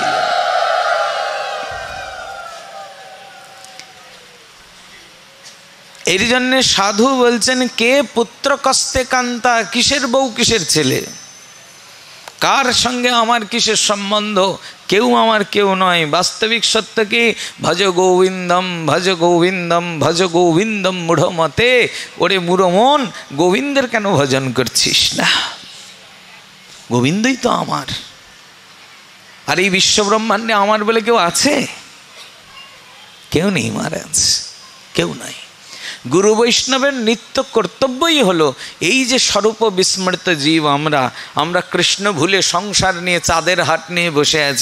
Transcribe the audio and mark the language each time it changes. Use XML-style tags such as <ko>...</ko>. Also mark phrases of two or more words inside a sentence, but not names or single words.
<bn>এর জন্যে সাধু বলছেন,</bn> <sa>কে পুত্র কস্তে কান্তা,</sa> <bn>কিসের বউ কিসের ছেলে, কার সঙ্গে আমার কিসের সম্বন্ধ, কেউ আমার কেউ নয়। বাস্তবিক সত্য কি,</bn> <sa>ভজ গোবিন্দম ভজ গোবিন্দম ভজ গোবিন্দম মূঢ় মতে।</sa> <bn>ওরে মূঢ় মন, গোবিন্দের কেন ভজন করছিস না? গোবিন্দই তো আমার। আর এই বিশ্বব্রহ্মাণ্ডে আমার বলে কেউ আছে? কেউ নেই মহারাজ, কেউ নাই। গুরু বৈষ্ণবের নিত্য কর্তব্যই হলো এই যে স্বরূপ বিস্মৃত জীব আমরা কৃষ্ণ ভুলে সংসার নিয়ে চাঁদের হাট নিয়ে বসে আছি।</bn>